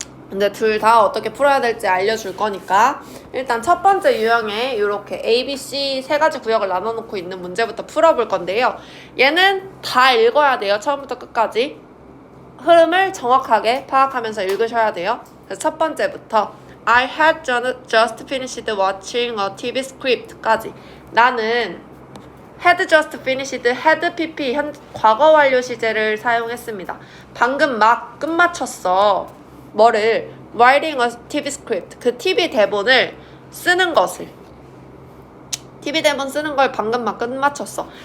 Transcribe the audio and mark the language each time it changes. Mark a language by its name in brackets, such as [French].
[Korean] 근데 둘 다 어떻게 풀어야 될지 알려줄 거니까 일단 첫 번째 유형에 이렇게 A, B, C 3가지 구역을 나눠놓고 있는 문제부터 풀어볼 건데요. 얘는 다 읽어야 돼요. 처음부터 끝까지. 흐름을 정확하게 파악하면서 읽으셔야 돼요. 그래서 첫 번째부터 [English] I had just finished watching a TV script까지. [Korean] 나는 [English] had just finished, [Korean] had pp 과거 완료 시제를 사용했습니다. 방금 막 끝마쳤어. 뭐를? [English] writing a TV script. [Korean] 그 TV 대본을 쓰는 것을. TV 대본 쓰는 걸 방금 막 끝마쳤어.